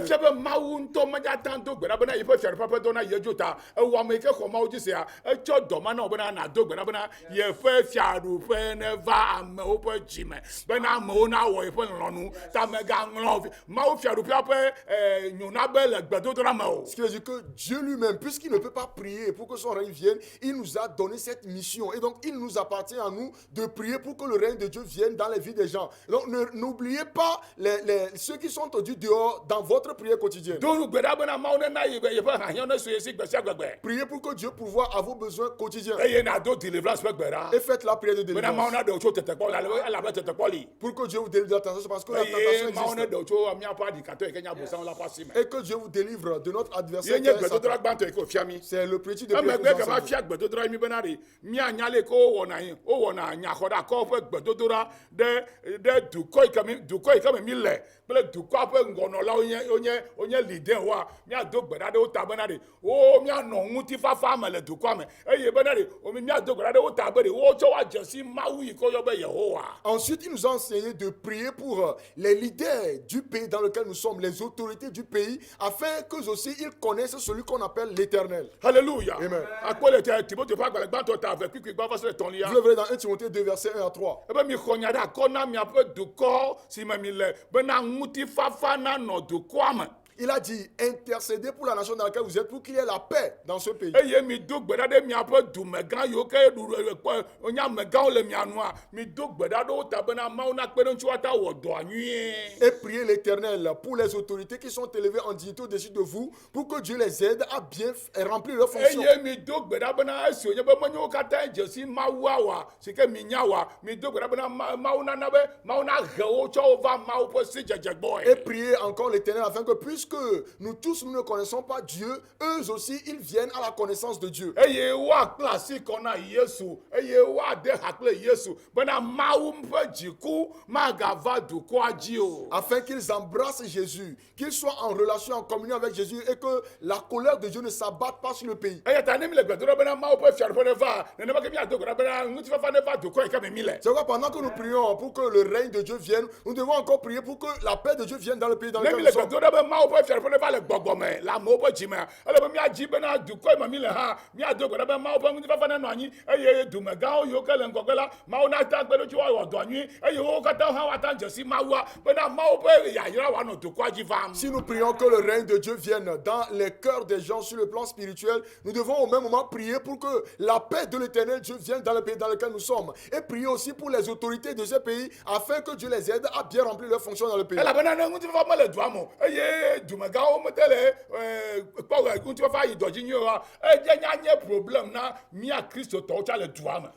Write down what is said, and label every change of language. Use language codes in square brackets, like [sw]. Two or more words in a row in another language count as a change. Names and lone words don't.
[ee] Efia be Mawu ŋutɔ medzata do gbe ɖa bena yeƒe fiaɖuƒe ƒe dɔ na yi edzi o ta ewɔ ame yi ke xɔ Mawu dzi sia etsɔ dɔ ma na wo bena nado gbe ɖa bena yeƒe fiaɖuƒe ne va amewo ƒe dzime bena amewo na wɔ yeƒe lɔlɔ̃nu ta megaŋlɔ Mawu fiaɖuƒea ƒe nyona be le gbedodoɖa me o. [fr] Ce qui veut dire que Dieu lui-même, puisqu'il ne peut pas prier pour que son règne vienne, il nous a donné cette mission. Et donc, il nous appartient à nous de prier pour que le règne de Dieu vienne dans les vies des gens. Donc, n'oubliez pas ceux qui sont au dehors dans votre prière quotidienne. [ee] Do gbe ɖa bena Mawu nena yeƒe hahiã ne su ye si gbe sia gbegbe. [fr] Priez pour que Dieu pourvoie à vos besoins quotidiens. [ee] Eye nado deliverance ƒe gbe ɖa. [fr] Et faites la prière de [ee] Bena Mawu [fr] délivrance. [ee] na ɖe wo tso tetekpɔ elabe tetekpɔ li. [fr] Pour que Dieu vous délivre de la tentation, parce que la [ee] Eye [fr] tentation [ee] Mawu ne [fr] existe. [ee] ɖe wo tso míaƒe adikatɔ yi ke nye abosam la ƒe asi me. [fr] Et que Dieu vous délivre de notre adversaire. [ee] Ye [fr] qui [ee] nye [fr] est Satan. [ee] gbedodoɖa gbãtɔ yi ke wòfia mi. [fr] C'est le petit de prière. [ee] Emegbe [fr] que nous [ee] ke va [fr] enseignons. [ee] fia gbedodoɖa yi mi bena ɖe míanya le ke wowɔna nyaxɔɖakɔ ƒe gbedodoɖa ɖe dukɔ yi ke me mi le kple dukɔa ƒe ŋgɔnɔlawo wonye lidɛwoa míado gbe ɖa ɖe wo ta bena ɖe míanɔ ŋutifafa me le dukɔa me eye bena ɖe míado gbe ɖa ɖe wo ta be ɖe wotsɔ woadze si Mawu yi ke woyɔ be Yehowa. [fr] Ensuite, il nous a enseigné de prier pour les leaders du pays dans lequel nous sommes, les autorités du pays, afin qu'eux aussi ils connaissent celui qu'on appelle l'Éternel. Alléluia. Amen. [ee] Akpɔ le te Timothée ƒe agbalẽ gbãtɔ ta ave kpikpi gbã va se le tɔ̃lia. [fr] Vous le verrez dans 1 Timothée 2, versets 1 à 3. [ee] Ebe mi xɔ nya ɖe akɔ na miaƒe dukɔ si me mi le bena ŋutifafa nanɔ dukɔa me. [fr] Il a dit intercédez pour la nation dans laquelle vous êtes pour qu'il y ait la paix dans ce pays. [ee] Eye mi do gbe ɖa ɖe miaƒe dumegã yiwo ke wonye amegãwo le mia nua mi do gbe ɖa ɖe wo ta bena Mawu na kpe ɖe ŋuti woata wɔ dɔa nyuie. [fr] Et priez l'Éternel pour les autorités qui sont élevées en dignité au-dessus de vous, pour que Dieu les aide à bien remplir leurs fonctions. [ee] Eye mi do gbe ɖa bena esi wonye be menye wo katã dze si Mawua wa si ke mi nya wa mi do gbe ɖa bena Mawu nana be Mawu na he wo tsɔ wo va Mawu ƒe si dzedze [fr] Et [ee] gbɔe. [fr] priez encore l'Éternel afin que puisque puisque nous tous, nous ne connaissons pas Dieu, eux aussi, ils viennent à la connaissance de Dieu. [ee] eye woakple asi kɔ na yesu eye woade ha kple yesu bena mawu ƒe dziku magava dukɔa dzi o. [fr] Afin qu'ils embrassent Jésus, qu'ils soient en relation, en communion avec Jésus et que la colère de Dieu ne s'abatte pas sur le pays. [ee] eye ta ne mi le gbedoɖa bena mawu ƒe fiaɖuƒe ne va nenema ke miado gbe ɖa bena ŋutifafa ne va dukɔ yi ke me mi le. [fr] C'est pourquoi pendant que nous prions pour que le règne de Dieu vienne, nous devons encore prier pour que la paix de Dieu vienne dans le pays dans [ee] ne [fr] lequel [ee] mi [fr] nous [ee] le [fr] sommes. [ee] gbedoɖa be mawu ƒe fiaɖuƒe ne va le gbɔgbɔme le amewo ƒe dzime ele be miadzi bena dukɔ yi me mi le hã miado gbe ɖa be mawu ƒe ŋutifafa nenɔ anyi eye dumegãwo yiwo ke le ŋgɔgbe la mawu nata gbeɖotsi woawɔ dɔ nyui eye wo katã hã woata dze si mawua bena mawu ƒe yayra woanɔ dukɔa dzi vam. [fr] Si nous prions que le règne de Dieu vienne dans les cœurs des gens sur le plan spirituel, nous devons au même moment prier pour que la paix de l'éternel Dieu vienne dans le pays dans lequel nous sommes. Et prier aussi pour les autorités de ce pays afin que Dieu les aide à bien remplir leurs fonctions dans le pays. [ee] elabena ne ŋutifafa mele dua me o eye dumegãwo mete le kpɔ ŋutifafa yi dɔ dzi nyuie oa edze nya nye problem na mia kristotɔwo tsa le dua me.